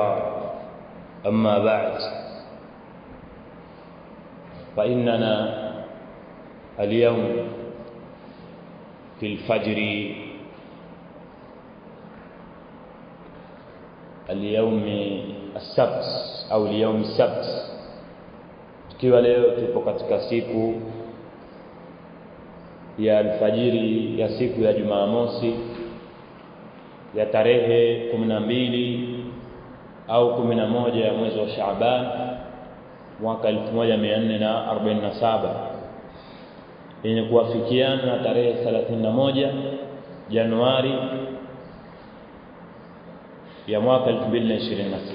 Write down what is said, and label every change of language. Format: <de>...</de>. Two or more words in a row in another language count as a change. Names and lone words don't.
<ar>أما بعد، فإننا اليوم في الفجر اليوم السبت au اليوم السبت,</ar> <sw>tukiwa leo tupo katika siku ya alfajiri ya siku ya Jumamosi ya tarehe 12 au 11 ya mwezi wa Shaaban mwaka 1447 yenye kuafikiana na tarehe 31 Januari ya mwaka 2026.</sw>